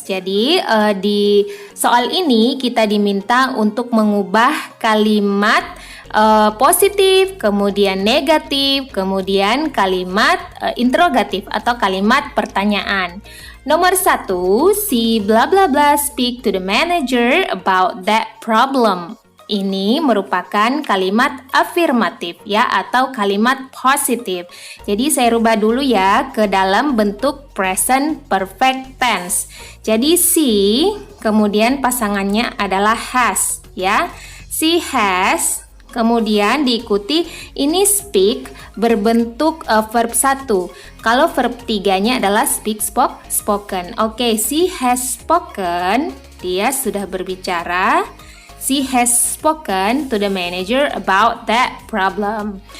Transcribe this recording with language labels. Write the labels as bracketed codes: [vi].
[id] Jadi, di soal ini kita diminta untuk mengubah kalimat positif, kemudian negatif, kemudian kalimat interrogatif atau kalimat pertanyaan. Nomor 1, si [en] bla bla bla speak to the manager about that problem. [id] Ini merupakan kalimat afirmatif ya atau kalimat positif. Jadi saya rubah dulu ya ke dalam bentuk present perfect tense. Jadi si kemudian pasangannya adalah has ya. Si has kemudian diikuti ini speak berbentuk verb 1. Kalau verb 3-nya adalah speak, spoken. Oke, [en] she has spoken, [id] dia sudah berbicara. [en] She has spoken to the manager about that problem.